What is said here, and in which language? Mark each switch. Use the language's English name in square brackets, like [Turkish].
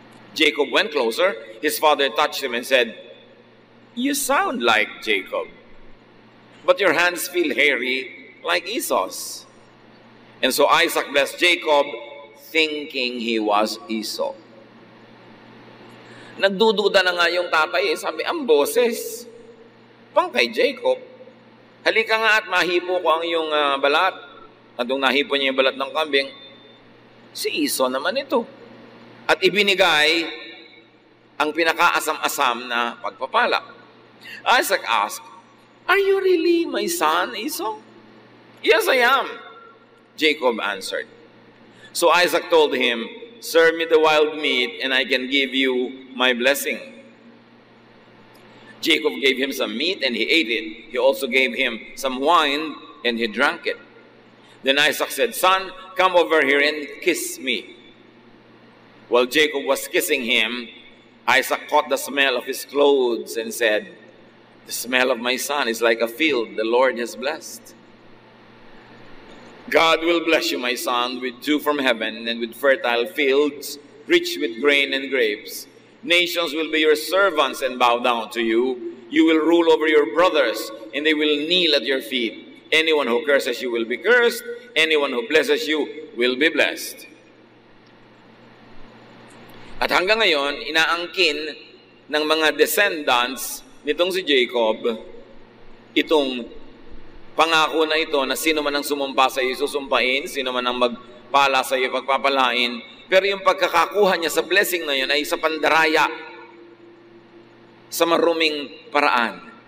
[English] Jacob went closer. His father touched him and said, "You sound like Jacob, but your hands feel hairy like Esau's." And so Isaac blessed Jacob, thinking he was Esau. [Filipino] Nagdududa na nga yung tatay. Sabi, ang boses, pang kay Jacob. "Halika nga at mahipo ko ang iyong balat." At nung nahipo niya yung balat ng kambing, si Esau naman ito. At ibinigay ang pinakaasam-asam na pagpapala. [English] Isaac asked, "Are you really my son, Esau?" "Yes, I am," Jacob answered. So Isaac told him, "Serve me the wild meat, and I can give you my blessing." Jacob gave him some meat, and he ate it. He also gave him some wine, and he drank it. Then Isaac said, "Son, come over here and kiss me." While Jacob was kissing him, Isaac caught the smell of his clothes and said, "The smell of my son is like a field the Lord has blessed." "God will bless you, my son, with dew from heaven and with fertile fields, rich with grain and grapes. Nations will be your servants and bow down to you. You will rule over your brothers, and they will kneel at your feet. Anyone who curses you will be cursed. Anyone who blesses you will be blessed." [Filipino] At hanggang ngayon, inaangkin ng mga descendants nitong si Jacob, itong pangako na ito na sino man ang sumumpa sa iyo susumpain, sino man ang magpala sa iyo pagpapalain. Pero yung pagkakakuha niya sa blessing na yun ay sa pandaraya, sa maruming paraan.